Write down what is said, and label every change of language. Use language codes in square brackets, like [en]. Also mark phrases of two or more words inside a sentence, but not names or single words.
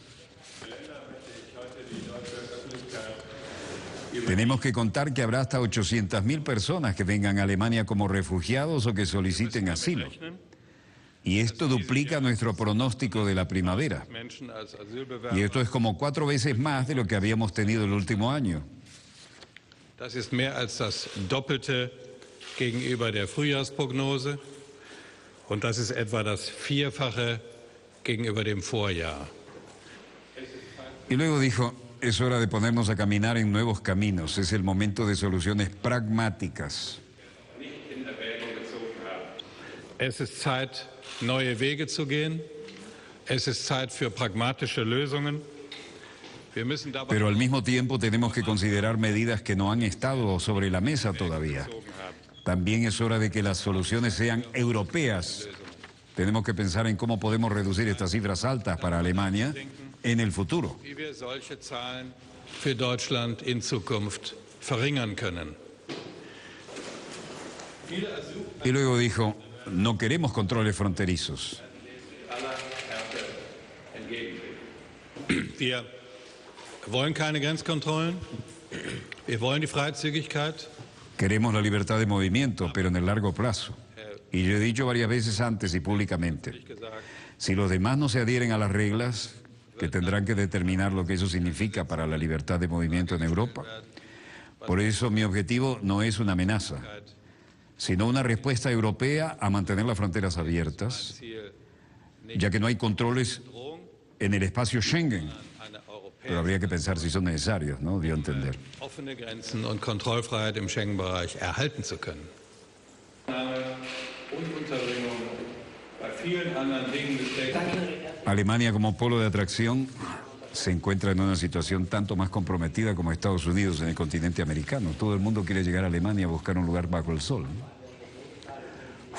[es] Tenemos que contar que habrá hasta 800.000 personas que vengan a Alemania como refugiados o que soliciten asilo. Y esto duplica nuestro pronóstico de la primavera. Y esto es como 4 veces más de lo que habíamos tenido el último año. [de] Das ist mehr als das Doppelte gegenüber der Frühjahrsprognose und das ist etwa das Vierfache gegenüber dem Vorjahr. [es] Y luego dijo: es hora de ponernos a caminar en nuevos caminos. Es el momento de soluciones pragmáticas. [de] Es ist Zeit, neue Wege zu gehen. Es ist Zeit für pragmatische Lösungen. Wir müssen dabei [es] Pero al mismo tiempo tenemos que considerar medidas que no han estado sobre la mesa todavía. También es hora de que las soluciones sean europeas. Tenemos que pensar en cómo podemos reducir estas cifras altas para Alemania en el futuro. [de] Wie wir solche Zahlen für Deutschland in Zukunft verringern können. [es] Y luego dijo, no queremos controles fronterizos. [de] Wir wollen keine Grenzkontrollen. Wir wollen die Freizügigkeit. [es] Queremos la libertad de movimiento, pero en el largo plazo. Y yo he dicho varias veces antes y públicamente, si los demás no se adhieren a las reglas, que tendrán que determinar lo que eso significa para la libertad de movimiento en Europa. Por eso mi objetivo no es una amenaza, sino una respuesta europea a mantener las fronteras abiertas, ya que no hay controles en el espacio Schengen. Pero habría que pensar si son necesarios, ¿no? Dio a entender. [de] Offene Grenzen und Kontrollfreiheit im Schengen-Bereich erhalten zu können. [es] Alemania como polo de atracción se encuentra en una situación tanto más comprometida como Estados Unidos en el continente americano. Todo el mundo quiere llegar a Alemania a buscar un lugar bajo el sol, ¿no?